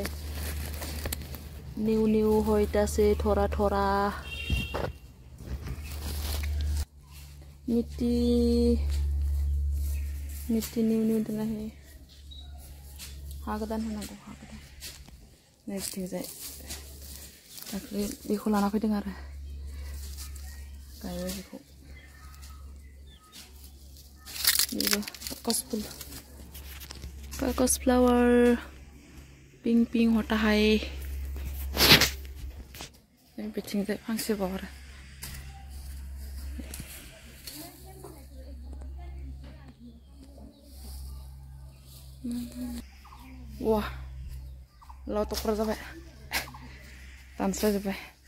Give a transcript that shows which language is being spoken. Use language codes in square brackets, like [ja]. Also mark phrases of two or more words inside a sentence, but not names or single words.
[brx] निउ निउ हयतासे थरा थरा मिट्टी निउ निउ दोनाखै. हा गोदान होनांगौ, हा गोदान. नै बिथिंजाय दाखालि बेखौ लाना फैदों आरो गायबाय बेखौ. [hi] बेबो कागज [en] flower pink pink [hi] होता है. [brx] बिथिंजाय फांसेबाव आरो वाह लाव तख्रा जाबाय, दानस्लायजोब्बाय.